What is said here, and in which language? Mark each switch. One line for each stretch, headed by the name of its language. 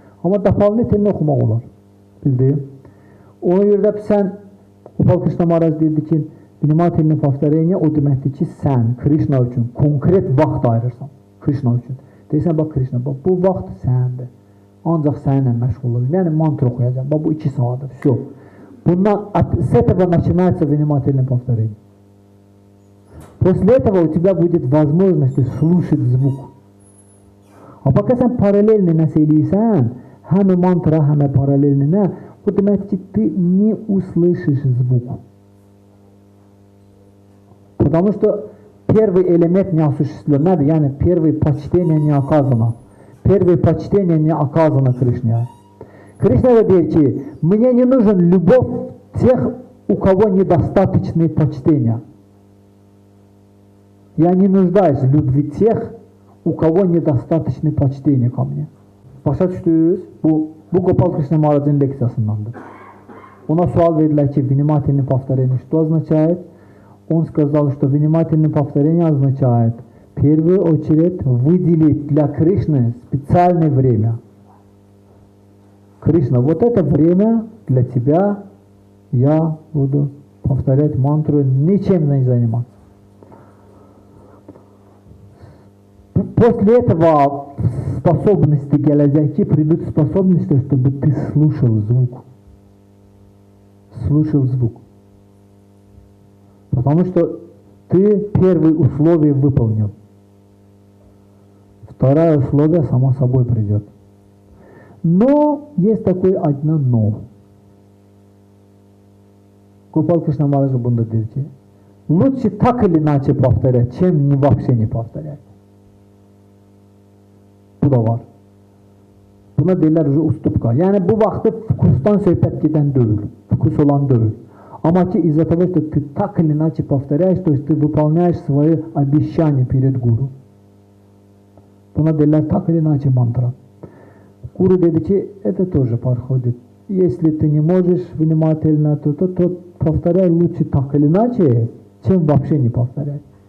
Azerbaijani: Amma
Russian: дополнительный
Azerbaijani: oxumaq olar. Bildin? Ona görə də sən Gopal Krishna Maharaj deyirdi ki,
Russian: vнимательное повторение
Azerbaijani: o deməkdir ki, sən Krishna üçün konkret vaxt ayırırsan. Krishna üçün. Deyirsən, bax Krishna, bax bu vaxt səndir. Ancaq səninlə məşğul olur. Yəni mantra oxuyacaq. Bax bu 2 saatdir.
Russian: Все.
Azerbaijani: Bundan
Russian: с этого начинается внимательное повторение. После этого у тебя будет возможность слушать звук. А пока
Azerbaijani: sen paralelni nəsə eləyirsən, həm mantra, həm paralelni nə, o demək ki,
Russian: ты не услышишь звук. Потому что первый элемент не осуществлен.
Azerbaijani: Yani
Russian: первое почтение не оказано. Первое почтение не оказано Кришне. Кришна говорит, что мне не нужен любовь тех, у кого недостаточное почтение. Я не нуждаюсь в любви тех, у кого недостаточное почтение ко мне.
Azerbaijani: Başa düşdünüz? Bu Gopal Krishna Maharaj'ın leksiyasındandır. Ona sual verirlər ki,
Russian: внимательно повторение что означает? Он сказал, что внимательное повторение означает в первую очередь выделить для Кришны специальное время. Кришна, вот это время для тебя я буду повторять мантру, ничем не заниматься. После этого способности
Azerbaijani: gələcək ki,
Russian: придут способности, чтобы ты слушал звук. Слушал звук. Потому что ты первое условие выполнил. Второе условие само собой придет. Но есть такое одно но. Gopal Krishna Maharaj
Azerbaijani: bunda der ki,
Russian: лучше так или иначе повторять, чем вообще не повторять.
Azerbaijani: Bu da var. Buna deyirlər ustupka. Yəni bu vaxtı fokusdan söhbət gedən deyil. Fokus olan deyil. Amma ki
Russian: из-за того, что ты так или иначе повторяешь, то есть ты выполняешь свои обещания перед гуру.
Azerbaijani: Buna deyirlər
Russian: так или иначе мантра. Гуру
Azerbaijani: dedi ki,
Russian: это тоже подходит. Если ты не можешь внимательно, то повторяй лучше так или иначе, чем вообще не повторять.